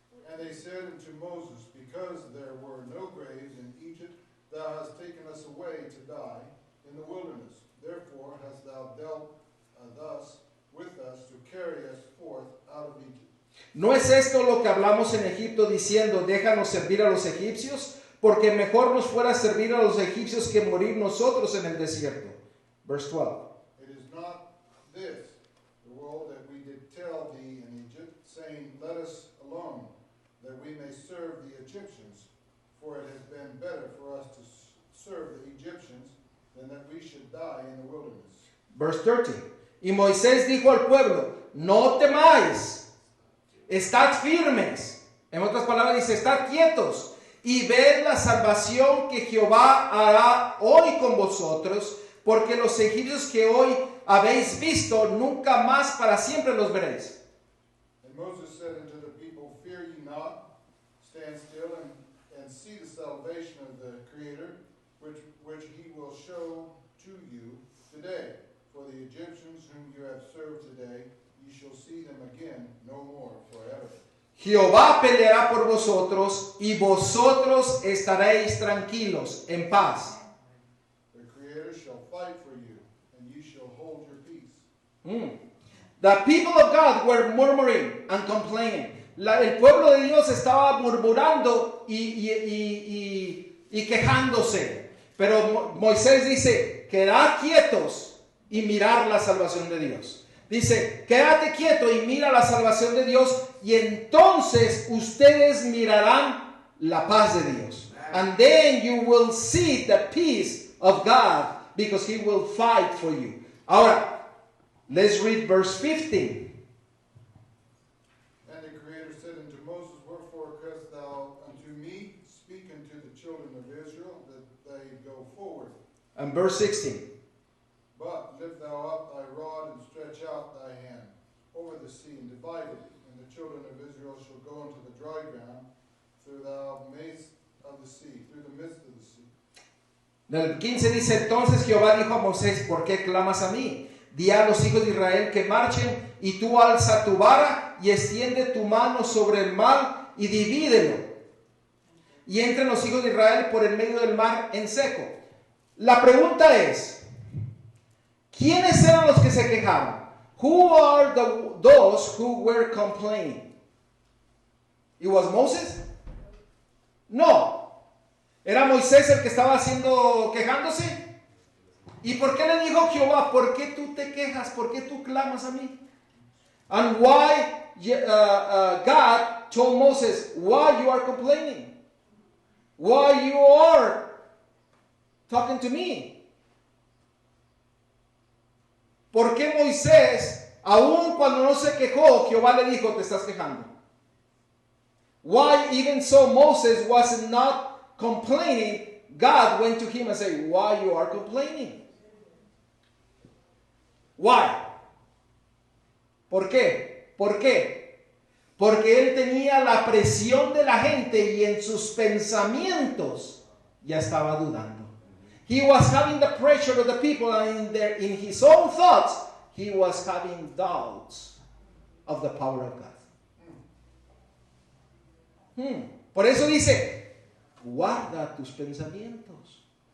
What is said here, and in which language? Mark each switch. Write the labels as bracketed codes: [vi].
[en] And they said unto Moses, because there were no graves in Egypt, thou hast taken us away to die in the wilderness. Therefore hast thou dealt thus with us to carry us forth out of Egypt. [es] ¿No es esto lo que hablamos en Egipto diciendo, déjanos servir a los egipcios? Porque mejor nos fuera servir a los egipcios que morir nosotros en el desierto. [en] Verse 12. It is not this, the woe that we did tell thee in Egypt, saying, let us alone, that we may serve the Egyptians. For it has been better for us to serve the Egyptians than that we should die in the wilderness. Verse 13. [es] Y Moisés dijo al pueblo, no temáis, estad firmes. En otras palabras dice, estad quietos y ved la salvación que Jehová hará hoy con vosotros, porque los egipcios que hoy habéis visto, nunca más para siempre los veréis. [en] And Moses said unto the people, fear ye not, stand still and see the salvation of the Creator, which he will show to you today. For the Egyptians whom you have served today, ye shall see them again no more forever. [es] Jehová peleará por vosotros y vosotros estaréis tranquilos, en paz. [en] The Creator shall fight for you, and ye shall hold your peace. The people of God were murmuring and complaining. [es] El pueblo de Dios estaba murmurando y quejándose. Pero Moisés dice, quedad quietos y mirar la salvación de Dios. Dice, quédate quieto y mira la salvación de Dios y entonces ustedes mirarán la paz de Dios. [en] And then you will see the peace of God because he will fight for you. Ahora, let's read verse 15. And the Creator said unto Moses, wherefore criest thou unto me? Speak unto the children of Israel that they go forward. And verse 16. But lift thou up thy rod and stretch out thy hand over the sea and divide it, and the children of Israel shall go into the dry ground through the midst of the sea, through the midst of the sea. [es] Del 15 dice, entonces Jehová dijo a Moisés, ¿por qué clamas a mí? Di a los hijos de Israel que marchen, y tú alza tu vara y extiende tu mano sobre el mar y divídelo. Y entren los hijos de Israel por el medio del mar en seco. La pregunta es, ¿quiénes eran los que se quejaban? [en] Who are those who were complaining? It was Moses? No. [es] ¿Era Moisés el que estaba quejándose? ¿Y por qué le dijo Jehová, por qué tú te quejas, por qué tú clamas a mí? [en] And why God told Moses, why you are complaining? Why you are talking to me? [es] ¿Por qué Moisés, aun cuando no se quejó, Jehová le dijo, te estás quejando? [en] Why even so Moses was not complaining, God went to him and said, why you are complaining? [es] Why? ¿Por qué? ¿Por qué? Porque él tenía la presión de la gente y en sus pensamientos ya estaba dudando. [en] He was having the pressure of the people, and in his own thoughts, he was having doubts of the power of God. [es] Por eso dice, guarda tus pensamientos.